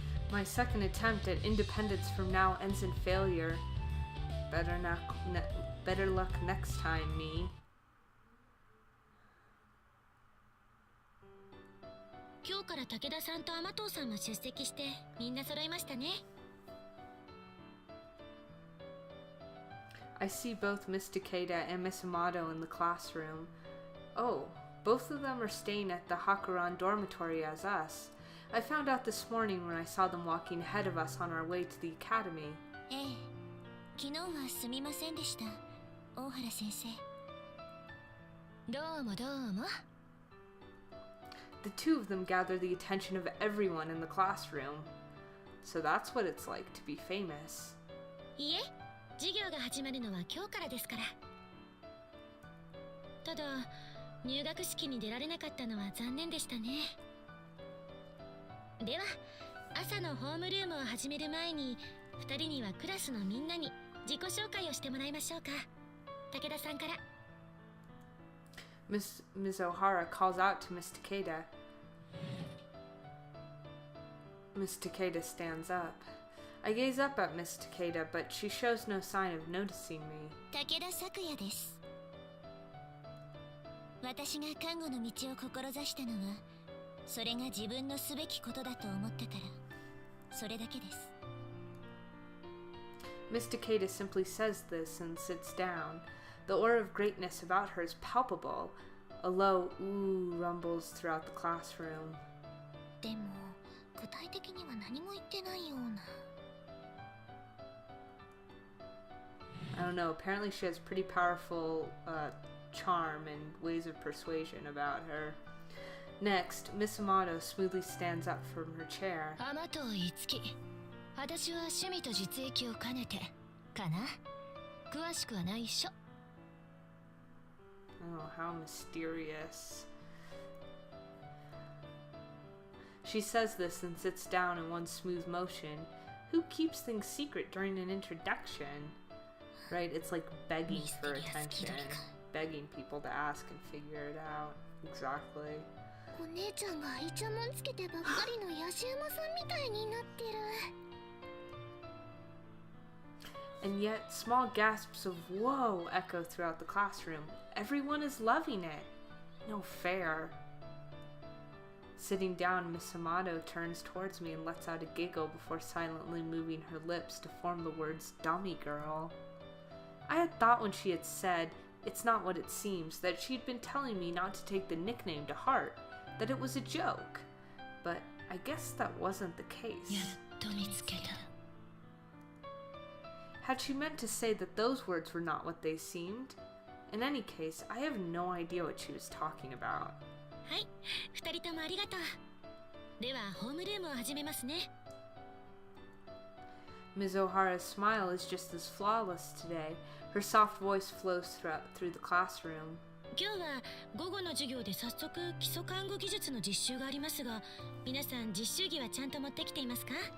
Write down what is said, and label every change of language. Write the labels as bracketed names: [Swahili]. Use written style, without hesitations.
[English] My second attempt at independence from Nao ends in failure. Better luck next time, me. [Japanese] 今日から武田さんと天藤さんも出席してみんな揃いましたね。 [English] I see both Miss Takeda and Miss Amato in the classroom. Oh, both of them are staying at the Hakuran dormitory as us. I found out this morning when I saw them walking ahead of us on our way to the academy. [Japanese] ええ、昨日はすみませんでした、大原先生。どうもどうも。 [English] The two of them gather the attention of everyone in the classroom. So that's what it's like to be famous. [Japanese] いえ、授業が始まるのは今日からですから。ただ、入学式に出られなかったのは残念でしたね。では、朝のホームルームを始める前に、2人にはクラスのみんなに自己紹介をしてもらいましょうか。武田さんから。 [English] Ms. O'Hara calls out to Miss Takeda. Miss Takeda stands up. I gaze up at Miss Takeda, but she shows no sign of noticing me. [Japanese] 武田咲也です。私が看護の道を志したのは、それが自分のすべきことだと思ったから、それだけです。 [English] Miss Takeda simply says this and sits down. The aura of greatness about her is palpable. A low ooh rumbles throughout the classroom. [Japanese] でも、具体的には何も言ってないような。 [English] I don't know, apparently she has pretty powerful charm and ways of persuasion about her. Next, Miss Amato smoothly stands up from her chair. [Japanese] 天藤樹、私は趣味と実益を兼ねて、かな？詳しくは内緒。 [English] Oh, how mysterious. She says this and sits down in one smooth motion. Who keeps things secret during an introduction? Right? It's like begging for attention. Begging people to ask and figure it out. Exactly. [Japanese] お姉ちゃんがイチャモンつけてばっかりのヤシウマさんみたいになってる。 [English] And yet, small gasps of whoa echo throughout the classroom. Everyone is loving it. No fair. Sitting down, Miss Amato turns towards me and lets out a giggle before silently moving her lips to form the words dummy girl. I had thought when she had said, "It's not what it seems," that she'd been telling me not to take the nickname to heart, that it was a joke. But I guess that wasn't the case. [Japanese] やっと見つけた。 [English] Had she meant to say that those words were not what they seemed? In any case, I have no idea what she was talking about. [Japanese] はい、2人ともありがとう。では、ホームルームを始めますね。 [English] Ms. O'Hara's smile is just as flawless today. Her soft voice flows through the classroom. [Japanese] 今日は午後の授業で早速基礎看護技術の実習がありますが、皆さん実習着はちゃんと持ってきていますか？